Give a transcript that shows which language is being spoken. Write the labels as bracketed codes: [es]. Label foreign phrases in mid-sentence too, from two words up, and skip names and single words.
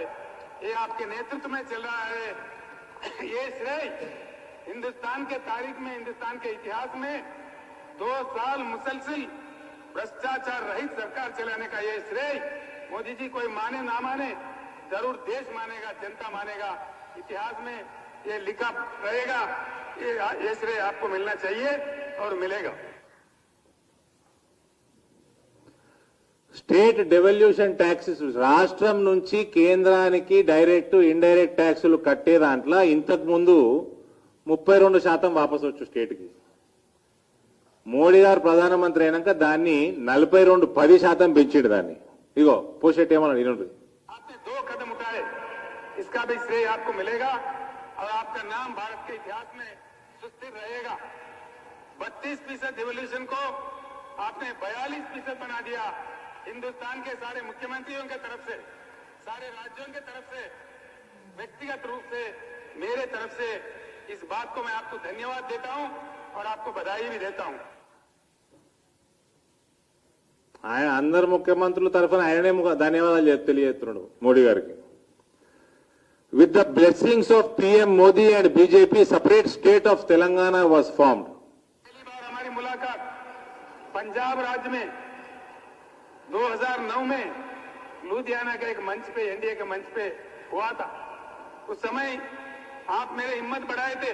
[hi] ये आपके नेतृत्व में चल रहा है. ये श्रेय हिंदुस्तान के तारीख में, हिंदुस्तान के इतिहास में 2 साल मुसलसल भ्रष्टाचार रहित सरकार चलाने का ये श्रेय मोदी जी कोई माने ना माने, जरूर देश मानेगा, जनता मानेगा, इतिहास में ये लिखा रहेगा. ये श्रेय आपको मिलना चाहिए और मिलेगा. [en] State devolution taxes [te] రాష్ట్రం నుంచి కేంద్రానికి [en] direct indirect [te] ట్యాక్సులు కట్టే దాంట్లో ఇంతకు ముందు 32% వాపసు వచ్చు స్టేట్కి. మోడీ గారు ప్రధానమంత్రి అయినాక దాన్ని 10% పెంచిండు దాన్ని. ఇగో పోషెట్ ఏమన్నా వినండి. [hi] आपने 2 कदम उठाए, इसका भी श्रेय आपको मिलेगा और आपका नाम भारत के इतिहास में सुस्थिर रहेगा. 32% डिवोल्यूशन को आपने 42% बना दिया. हिंदुस्तान के सारे मुख्यमंत्रियों के तरफ से, सारे राज्यों के तरफ से, व्यक्तिगत रूप से, मेरे तरफ से इस बात को मैं आपको धन्यवाद देता हूं और आपको बधाई भी देता हूं. [te] ఆయన అందరు ముఖ్యమంత్రుల తరఫున ఆయననే ధన్యవాదాలు తెలియజేస్తున్నాడు మోడీ గారికి. [en] With the blessings of PM Modi and BJP separate state of Telangana was formed. [hi] पहली बार हमारी मुलाकात पंजाब राज्य में 2009 में लुधियाना के एक मंच पे, एनडीए के मंच पे हुआ था. उस समय आप मेरे हिम्मत बढ़ाए थे.